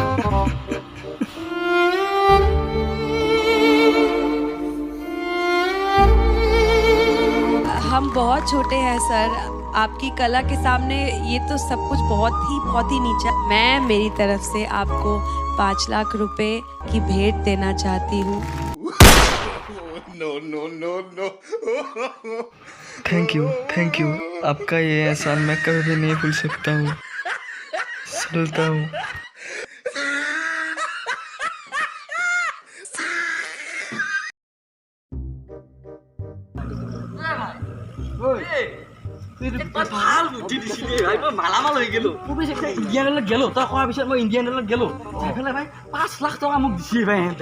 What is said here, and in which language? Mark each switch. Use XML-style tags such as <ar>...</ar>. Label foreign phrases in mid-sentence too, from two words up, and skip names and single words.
<hi>हम बहुत छोटे हैं सर आपकी कला के सामने ये तो सब कुछ बहुत ही नीचा मैं मेरी तरफ से आपको 5 लाख रुपए की भेंट देना चाहती हूँ</hi> <en>No. thank you</en> <hi>आपका ये एहसान मैं कभी भी नहीं भूल सकता हूँ चलता हूँ</hi> <as>ভাল বুদ্ধি দিছিলি ভাই মই মালামাল হৈ গেলো ইণ্ডিয়ানত গেলো তই কোৱাৰ পিছত মই ইণ্ডিয়ানত গেলো সেইফালে ভাই 5 লাখ টকা মোক দিছে ভাই হেঁতে</as>